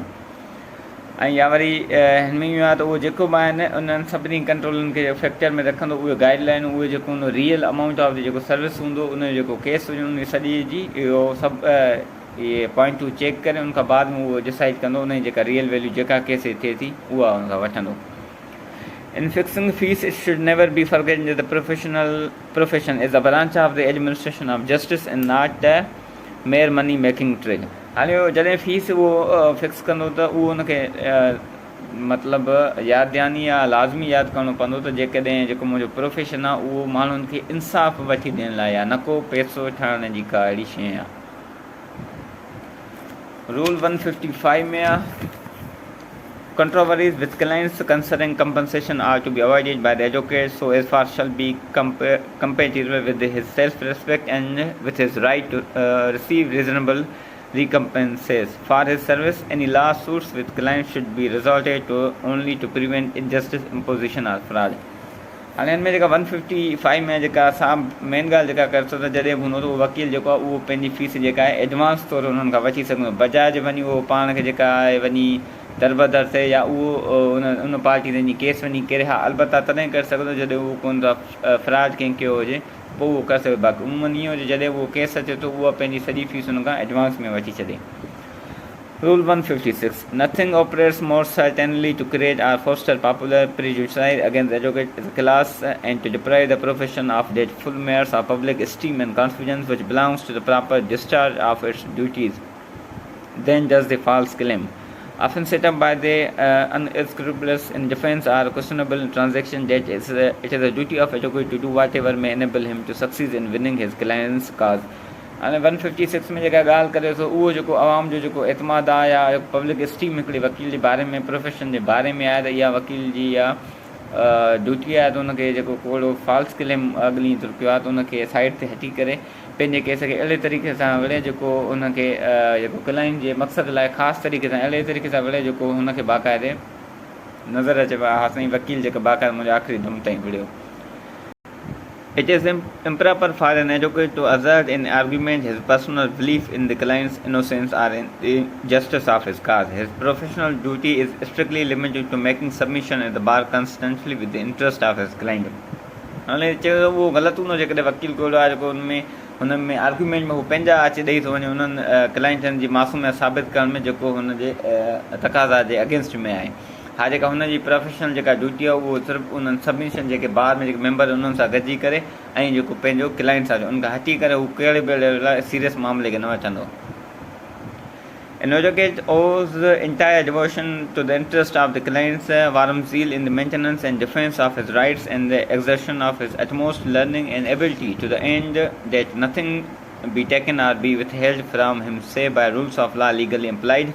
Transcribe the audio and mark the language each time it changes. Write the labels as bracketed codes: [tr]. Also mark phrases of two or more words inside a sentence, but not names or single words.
[sd] ऐं या वरी हिन में इहो आहे त उहो जेको बि आहिनि उन्हनि सभिनी कंट्रोलनि खे फैक्टर में रखंदो उहे गाइडलाइन उहे जेको हुन [en] real amount of [sd] जेको सर्विस हूंदो उनजो जेको केस हुजे उन सॼी जी इहो सभु इहे पॉइंटूं चेक करे उनखां बाद में उहो डिसाइड कंदो उनजी जेका [en] real value [sd] जेका केस थिए थी उहा उनखां वठंदो। [en] In fixing fees, it should never be forgotten that the profession is a branch of the administration of justice and not a mere money making trade. [sd] हाणे जॾहिं फीस उहो फिक्स कंदो त उहो उनखे मतिलबु यादि ॾियानी या लाज़मी यादि करिणो पवंदो त जेकॾहिं जेको मुंहिंजो प्रोफेशन आहे उहो माण्हुनि खे इंसाफ़ वठी ॾियण लाइ आहे, न को पैसो ठहण जी का अहिड़ी शइ आहे। रूल 155 में आहे [en] controversies with clients concerning compensation are to be avoided by the advocate so as far shall be compatible with his self-respect and with his right to receive reasonable recompenses for his service. Any lawsuits with clients should be resorted to only to prevent injustice, imposition or fraud. [sd] हाणे हिन में जेका 155 में जेका असां मेन ॻाल्हि जेका करे थो त जॾहिं बि हूंदो त उहो वकील जेको आहे उहो पंहिंजी फीस जेका आहे एडवांस तौरु उन्हनि खां वठी सघंदो, बजाए वञी उहो पाण खे जेका आहे वञी दरबदर थिए या उहो उन पार्टी ते केस वञी करे, हा अलबत्ता तॾहिं करे सघंदो जॾहिं उहो कोन था फ्रॉड कंहिं कयो हुजे, पोइ उहो करे सघे। बाक़ी उमूमन ईअं हुजे जॾहिं उहो केस अचे थो उहा पंहिंजी सॼी फीस हुन खां एडवांस में वठी छॾे। [en] Rule 156. Nothing operates more certainly to create or foster popular prejudice against the educated class and to deprive the profession of that full merits of public esteem and confidence which belongs to the proper discharge of its duties than does the false claim, often set up by the unscrupulous in defense or questionable in transaction, that it is the duty of advocate to do whatever may enable him to succeed in winning his client's cause. [sd] हाणे 156 में जेका ॻाल्हि करे थो उहो जेको आवाम जो जेको एतमाद आहे या [en] public esteem [sd] हिकिड़े वकील जे बारे में, प्रोफेशन जे बारे में आहे त इहा वकील जी या ड्यूटी आहे, त उनखे जेको कोड़ो [en] false claim [sd] अॻिली कयो आहे त उनखे साइड ते हटी करे पंहिंजे केस खे अहिड़े तरीक़े सां विढ़े जेको उनखे जेको क्लाइंट जे मक़सद लाइ ख़ासि तरीक़े सां अहिड़े तरीक़े सां विढ़े जेको हुनखे बाक़ाइदे नज़र अचे हा साईं वकील जेका बाक़ाइदे मुंहिंजो आख़िरी दम ताईं विढ़ियो। [en] It is improper for an advocate to assert in argument his personal belief in the client's innocence or in the justice of his cause. His professional duty is strictly limited to making submission at the bar constantly with the interest of his client. [sd] हाणे चयो उहो ग़लति हूंदो जेकॾहिं वकील कोड़ो आहे जेको हुन में आर्ग्यूमेंट में हू पंहिंजा अची ॾेई थो वञे उन्हनि क्लाइंटनि जी मासूमियत साबित करण में जेको हुनजे तक़ाज़ा जे अगेंस्ट में आहे। हा जेका हुनजी प्रोफेशनल जेका ड्यूटी आहे उहो सिर्फ़ु उन्हनि सबमिशन जेके बार में जेके मेंबर उन्हनि सां गॾिजी करे ऐं जेको पंहिंजो क्लाइंट सां उन खां हटी करे हू कहिड़े बि अहिड़े सीरियस मामले खे न वठंदो। [en] An advocate owes entire devotion to the interest of the client's warm zeal in the maintenance and defense of his rights and the exertion of his utmost learning and ability to the end that nothing be taken or be withheld from him save by rules of law legally implied.